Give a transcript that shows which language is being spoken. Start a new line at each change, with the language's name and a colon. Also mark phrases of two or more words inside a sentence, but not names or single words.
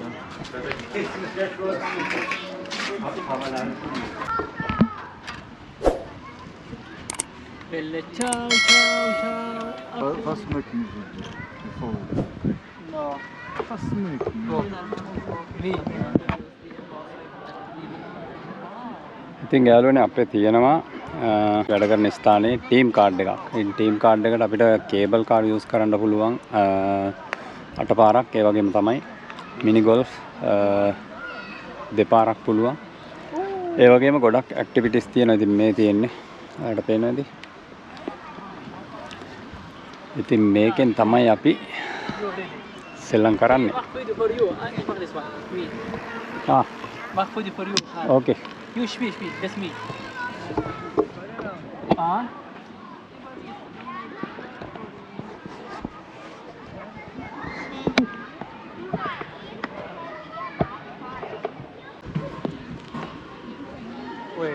Italian: Belle, ciao, ciao, ciao.
German: Was schmecken Sie? No. Was schmecken? Wie?
Sinhala: ඉතින් යාළුවනේ අපේ තියෙනවා වැඩ කරන ස්ථානයේ
English: team card
Sinhala: එකක්. ඒ
English: team card
Sinhala: එකට අපිට
English: cable car use
Sinhala: කරන්න පුළුවන් 8 පාරක්. ඒ වගේම තමයි
English: mini golf
Sinhala: දෙපාරක් පුළුවන්. ඒ වගේම ගොඩක් ඇක්ටිවිටිස් තියෙනවා. ඉතින් මේ තියෙන්නේ ඔයාලට පේනවද? ඉතින් මේකෙන් තමයි අපි සෙල්ලම් කරන්නේ.
English: For you, I for this one. Me. Ah, What food for you? okay. You speak, that's me. Ah? Wait.